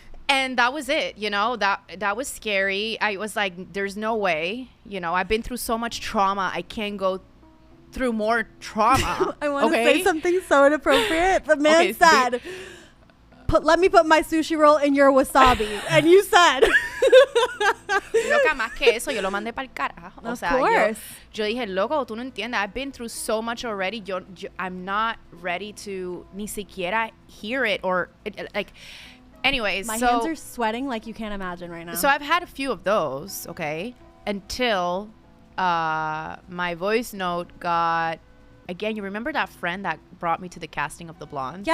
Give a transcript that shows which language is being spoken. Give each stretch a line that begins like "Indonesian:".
English: And that was it, you know, that was scary. I was like, there's no way, you know, I've been through so much trauma. I can't go through more trauma. I want to say something so inappropriate. The man said, let me put my sushi roll in your wasabi. And you said.
Spanish: Loca, más que eso, yo lo mandé para el carajo.
English: Of course.
Spanish: Yo dije, loco, tú no entiendes.
English: I've been through so much already. I'm not ready to
Spanish: ni siquiera
English: hear it or like. Anyways, my hands are sweating like you can't imagine right now. So I've had a few of those, okay, until my voice note got, again, you remember that friend that brought me to the casting of The Blondes?